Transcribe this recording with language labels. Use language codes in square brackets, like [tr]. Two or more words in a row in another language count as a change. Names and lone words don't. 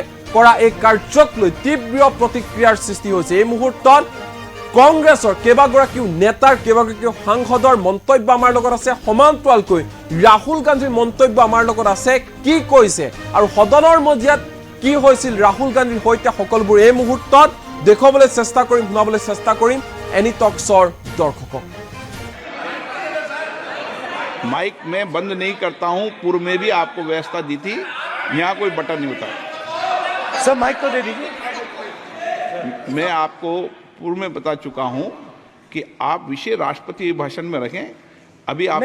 [as] কৰা এই কাৰ্যক লৈ তীব্ৰ প্ৰতিক্ৰিয়াৰ সৃষ্টি হৈছে এই মুহূৰ্তত কংগ্ৰেছৰ কেইবাগৰাকীও নেতাৰ কেইবাগৰাকীও সাংসদৰ মন্তব্য আমাৰ লগত আছে সমান্তৰালকৈ ৰাহুল গান্ধীৰ মন্তব্য আমাৰ লগত আছে কি কৈছে আৰু সদনৰ মজিয়াত কি হৈছিল ৰাহুল গান্ধীৰ হৈতে সকলোবোৰ এই মুহূৰ্তত দেখুৱাবলৈ চেষ্টা কৰিম শুনাবলৈ চেষ্টা কৰিম এনি টক্সৰ দৰ্শকক [hi] माइक में बंद नहीं करता हूं पूर्व में भी आपको व्यवस्था दी थी यहाँ कोई बटन नहीं होता सर माइक तो दे दीजिए मैं आपको पूर्व में बता चुका हूं कि आप विषय राष्ट्रपति भाषण में रखें अभी आपका